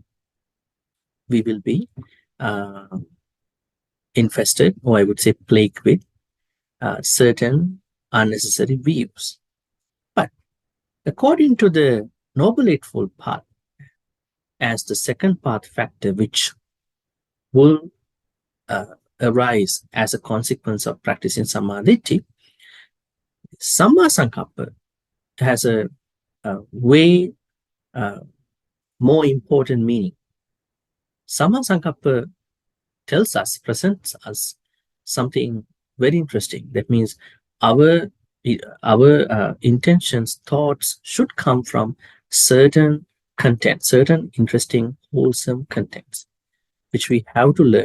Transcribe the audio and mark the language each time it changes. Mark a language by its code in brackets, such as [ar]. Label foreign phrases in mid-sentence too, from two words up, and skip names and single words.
[en] We will be infested, or I would say plagued with certain unnecessary views. But according to the Noble Eightfold Path, as the second path factor, which will arise as a consequence of practicing samadhi, [pi] samma sankappa [en] has a way more important meaning. [pi] Samma sankappa [en] tells us, presents us something very interesting. That means our intentions, thoughts should come from certain content, certain interesting, wholesome contents, which we have to learn.